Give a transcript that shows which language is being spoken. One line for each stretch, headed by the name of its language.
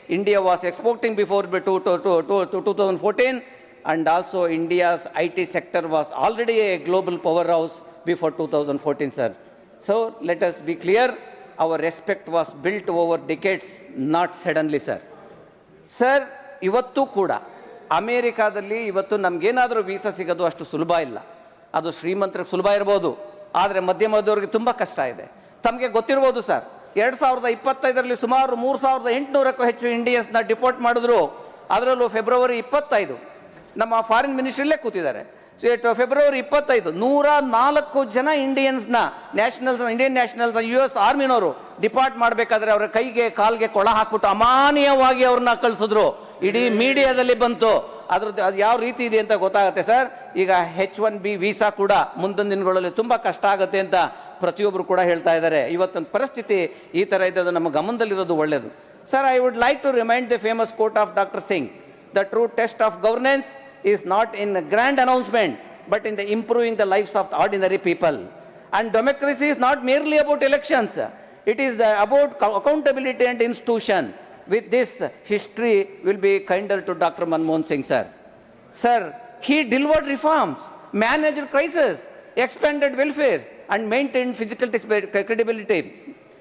English: India was exporting before 2014. And also India's IT sector was already a global powerhouse before 2014, sir. So let us be clear, our respect was built over decades, not suddenly, sir. Sir,
Kannada: ivattu kuda ಅಮೇರಿಕಾದಲ್ಲಿ ಇವತ್ತು ನಮಗೇನಾದರೂ visa ಸಿಗೋದು ಅಷ್ಟು ಸುಲಭ ಇಲ್ಲ. ಅದು ಶ್ರೀಮಂತರಿಗೆ ಸುಲಭ ಇರ್ಬೋದು, ಆದರೆ ಮಧ್ಯಮದವರಿಗೆ ತುಂಬ ಕಷ್ಟ ಇದೆ. ತಮಗೆ ಗೊತ್ತಿರ್ಬೋದು ಸರ್, 2025ರಲ್ಲಿ ಸುಮಾರು 3,800ಕ್ಕೂ ಹೆಚ್ಚು ಇಂಡಿಯನ್ಸ್ನ ಡಿಪೋರ್ಟ್ ಮಾಡಿದ್ರು. ಅದರಲ್ಲೂ ಫೆಬ್ರವರಿ 25 ನಮ್ಮ ಫಾರಿನ್ ಮಿನಿಸ್ಟ್ರಿಯಲ್ಲೇ ಕೂತಿದ್ದಾರೆ. ಫೆಬ್ರವರಿ 25 104 ಜನ ಇಂಡಿಯನ್ಸ್ನ ಇಂಡಿಯನ್ ನ್ಯಾಷನಲ್ಸ್ US ಆರ್ಮಿನವರು ಡಿಪಾರ್ಟ್ ಮಾಡಬೇಕಾದ್ರೆ ಅವರ ಕೈಗೆ ಕಾಲ್ಗೆ ಕೊಳ ಹಾಕ್ಬಿಟ್ಟು ಅಮಾನೀಯವಾಗಿ ಅವ್ರನ್ನ ಕಳಿಸಿದ್ರು. ಇಡೀ ಮೀಡಿಯಾದಲ್ಲಿ ಬಂತು. ಅದ್ರದ್ದು ಅದು ಯಾವ ರೀತಿ ಇದೆ ಅಂತ ಗೊತ್ತಾಗುತ್ತೆ ಸರ್. ಈಗ H1B ವೀಸಾ ಕೂಡ ಮುಂದಿನ ದಿನಗಳಲ್ಲಿ ತುಂಬ ಕಷ್ಟ ಆಗುತ್ತೆ ಅಂತ ಪ್ರತಿಯೊಬ್ಬರು ಕೂಡ ಹೇಳ್ತಾ ಇದ್ದಾರೆ. ಇವತ್ತೊಂದು ಪರಿಸ್ಥಿತಿ ಈ ಥರ ಇದ್ದದ್ದು ನಮ್ಮ ಗಮನದಲ್ಲಿರೋದು ಒಳ್ಳೆಯದು.
English: Sir, I would like to remind the famous quote of doctor Singh, the true test of governance is not in a grand announcement, but in the improving the lives of the ordinary people. And democracy is not merely about elections. It is about accountability and institution. With this, history will be kinder to Dr. Manmohan Singh, sir. Sir, he delivered reforms, managed crisis, expanded welfare, and maintained physical credibility.